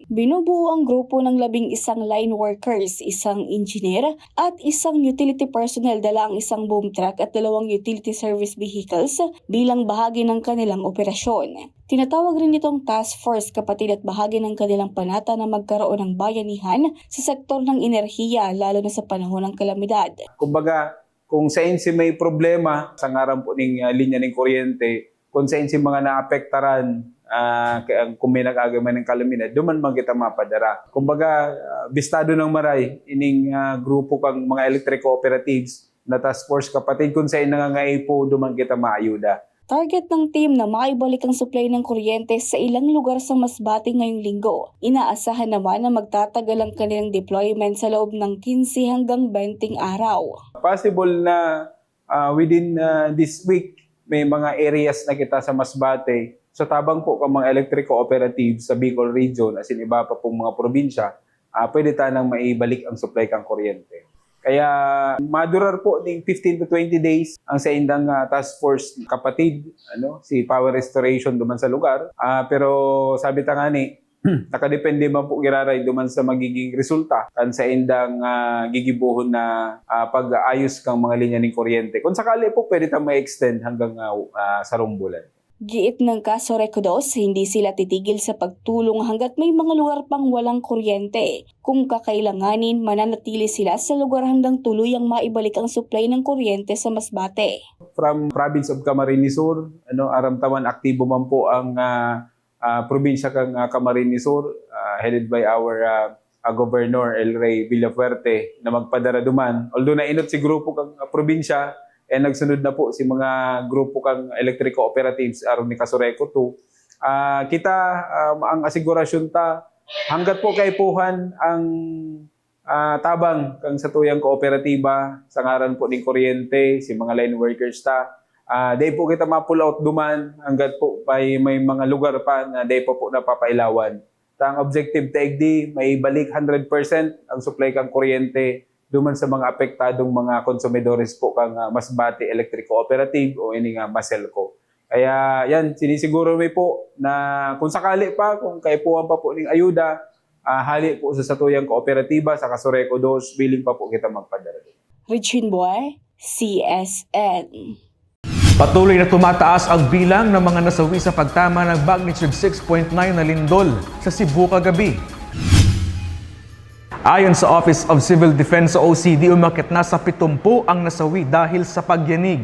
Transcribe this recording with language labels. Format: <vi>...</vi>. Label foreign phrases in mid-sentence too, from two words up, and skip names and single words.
<tl>Binubuo ang grupo ng 11</tl> <en>line workers,</en> <tl>1 engineer at 1</tl> <en>utility personnel,</en> <tl>dala ang 1</tl> <en>boom truck</en> <tl>at 2</tl> <en>utility service vehicles</en> <tl>bilang bahagi ng kanilang operasyon. Tinatawag rin itong</tl> <en>task force</en> <tl>kapatid at bahagi ng kanilang panata na magkaroon ng bayanihan sa sektor ng enerhiya lalo na sa panahon ng kalamidad.</tl> <bik>Kumbaga, kung sa inyo may problema sa ngaran po ng linya ng kuryente, kung sa inyo mga naapektaran, kung may nag-agaman ng kalamidad, duman man kita mapadara. Kumbaga, bistado ng maray, ining grupo kang mga</bik> <en>electric cooperatives</en> <bik>na</bik> <en>task force</en> <bik>kapatid, kung sa inyo nangangaipo, duman kita maayuda.</bik> <tl>Target ng team na maibalik ang supply ng kuryente sa ilang lugar sa Masbate ngayong linggo. Inaasahan naman na magtatagal ang kanilang deployment sa loob ng 15 hanggang 20 araw.</tl> <en>Possible na within this week,</en> <bik>may mga areas na kita sa Masbate. Sa tabang po kang mga</bik> <en>electric cooperatives</en> <bik>sa Bicol Region, as in iba pa pong mga probinsya, pwede tanang maibalik ang supply kang kuryente. Kaya madurar po ng 15</bik> <en>to 20 days</en> <bik>ang sa indang</bik> <en>task force</en> <bik>kapatid, si Power Restoration duman sa lugar. Pero sabi ta nga ni, nakadepende man po giraray duman sa magiging resulta kan sa indang gigibuhon na pag-ayos kang mga linya ng kuryente.</bik> <tl>Kung sakali po, pwede tayong ma-extend hanggang sa rumbulan. Giit ng Kasoreco 2, hindi sila titigil sa pagtulong hanggat may mga lugar pang walang kuryente. Kung kakailanganin, mananatili sila sa lugar hanggang tuluyang maibalik ang supply ng kuryente sa Masbate.</tl> <en>From province of Camarines Sur,</en> <bik>aramtawan aktibo man po ang probinsya kang Camarines Sur,</bik> <en>headed by our Governor El Rey Villafuerte</en> <bik>na magpadara duman. Although nainot si grupo kang probinsya, nagsunod na po si mga grupo kang</bik> <en>electric cooperatives</en> <bik>aron ni Kasoreco 2. Kita ang asigurasyon ta hanggat po kay puhan ang tabang kang sa tuyang kooperatiba sa ngaran po ng kuryente, si mga</bik> <en>line workers</en> <bik>ta. Day po kita ma-pull out duman hanggat po may mga lugar pa na day po napapailawan. Ang objective taigdi may balik 100% ang supply kang kuryente duman sa mga apektadong mga konsumidores po kang Masbate Electric Cooperative o ini nga Maselco. Kaya yan, sinisiguro may po na kung sakali pa, kung kaipuhan pa po ng ayuda, hali po sa satuyang kooperatiba sa Kasoreco 2, willing pa po kita magpadala.</bik> <tl>Regine Boy, CSN. Patuloy na tumataas ang bilang ng mga nasawi sa pagtama ng magnitude 6.9 na lindol sa Cebu kagabi. Ayon sa Office of Civil Defense o OCD, umakyat na sa 70 ang nasawi dahil sa pagyanig.</tl>